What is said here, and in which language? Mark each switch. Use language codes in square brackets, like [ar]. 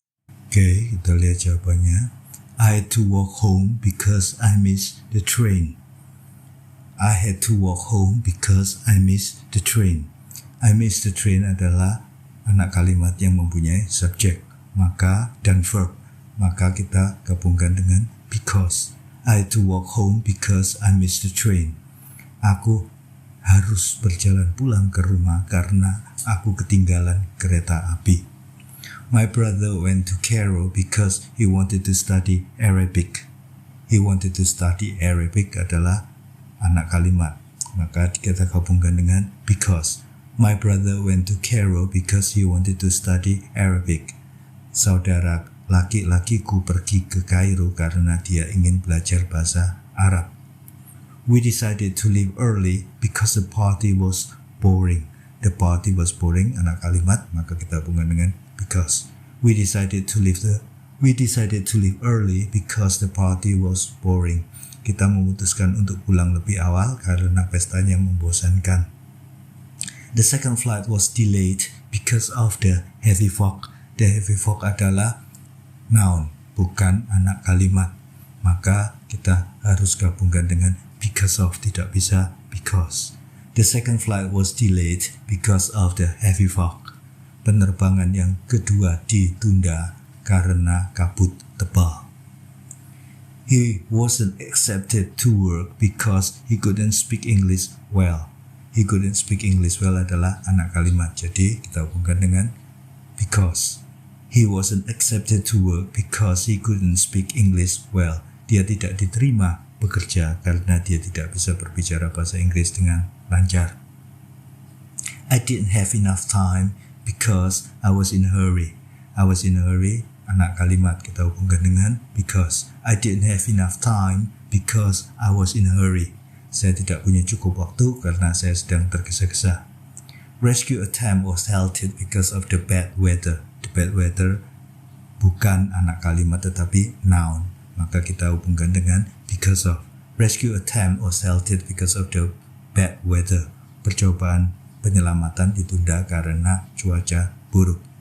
[id] Oke, kita lihat jawabannya. [en] I had to walk home because I missed the train. I had to walk home because I missed the train. I missed the train [id] adalah anak kalimat yang mempunyai subjek, maka dan verb. Maka kita gabungkan dengan because. [en] I had to walk home because I missed the train. [id] Aku harus berjalan pulang ke rumah karena aku ketinggalan kereta api. [en] My brother went to Cairo because he wanted to study Arabic. He wanted to study Arabic [id] adalah anak kalimat. Maka kita gabungkan dengan because. [en] My brother went to Cairo because he wanted to study Arabic. [id] Saudara laki-lakiku pergi ke Kairo karena dia ingin belajar bahasa Arab. [en] We decided to leave early because the party was boring. The party was boring, [id] anak kalimat, maka kita hubungkan dengan because. [en] We decided to leave early because the party was boring. [id] Kita memutuskan untuk pulang lebih awal karena pestanya membosankan. [en] The second flight was delayed because of the heavy fog. The heavy fog [id] adalah noun, bukan anak kalimat. Maka kita harus gabungkan dengan because of, tidak bisa because. [en] The second flight was delayed because of the heavy fog. [id] Penerbangan yang kedua ditunda karena kabut tebal. [en] He wasn't accepted to work because he couldn't speak English well. He couldn't speak English well [id] adalah anak kalimat, jadi kita hubungkan dengan because. He wasn't accepted to work because he couldn't speak English well. Dia tidak diterima bekerja karena dia tidak bisa berbicara bahasa Inggris dengan lancar. [en] I didn't have enough time because I was in a hurry. I was in a hurry, [id] anak kalimat, kita hubungkan dengan [en] because. I didn't have enough time because I was in a hurry. [id] Saya tidak punya cukup waktu karena saya sedang tergesa-gesa. [en] Rescue attempt was halted because of the bad weather. The bad weather [id] bukan anak kalimat tetapi noun, maka kita hubungkan dengan because of. [en] Rescue attempt was halted because of the bad weather. [id] Percobaan penyelamatan ditunda karena cuaca buruk.